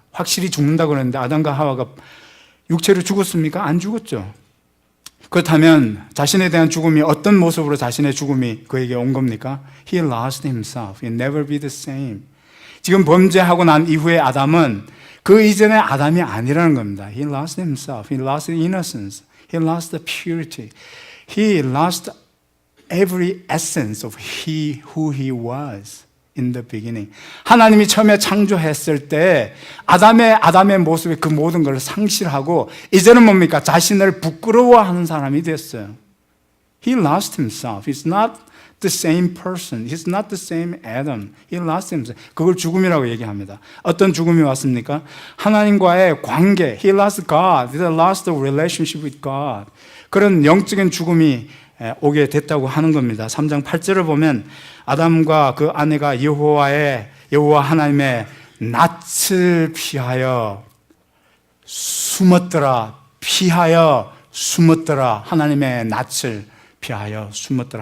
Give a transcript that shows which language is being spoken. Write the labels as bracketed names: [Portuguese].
[Korean] 확실히 죽는다고 그랬는데 아담과 하와가 육체로 죽었습니까? 안 죽었죠. 그렇다면 자신에 대한 죽음이 어떤 모습으로 자신의 죽음이 그에게 온 겁니까? [English] He lost himself. He never be the same. [Korean] 지금 범죄하고 난 이후에 아담은 그 이전의 아담이 아니라는 겁니다. [English] He lost himself. He lost the innocence. He lost the purity. He lost every essence of who he was in the beginning. [Korean] 하나님이 처음에 창조했을 때 아담의 모습의 그 모든 걸 상실하고 이제는 뭡니까? 자신을 부끄러워하는 사람이 됐어요. [English] He lost himself. He's not the same person. He's not the same Adam. He lost himself. [Korean] 그걸 죽음이라고 얘기합니다. 어떤 죽음이 왔습니까? 하나님과의 관계. [English] He lost God. He lost the relationship with God. [Korean] 그런 영적인 죽음이 오게 됐다고 하는 겁니다. 3장 8절을 보면 아담과 그 아내가 여호와 하나님의 낯을 피하여 숨었더라. 피하여 숨었더라. 하나님의 낯을 피하여 숨었더라.